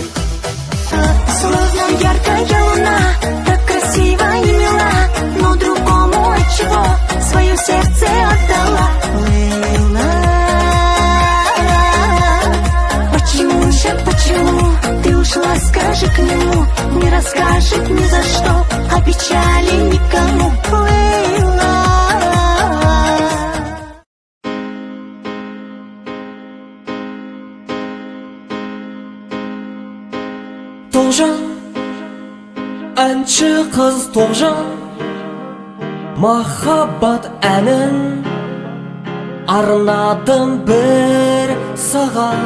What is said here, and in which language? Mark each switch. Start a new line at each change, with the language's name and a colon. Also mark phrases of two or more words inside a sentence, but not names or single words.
Russian: Словно яркая луна, так красиво и мила, но другому отчего свое сердце отдала. Лейла, почему же, почему ты ушла, скажи к нему, не расскажет ни за что о печали никому. Лейла.
Kazakh: Тоғжан, әнші қыз Тоғжан, махаббат әнін арнадым бір саған.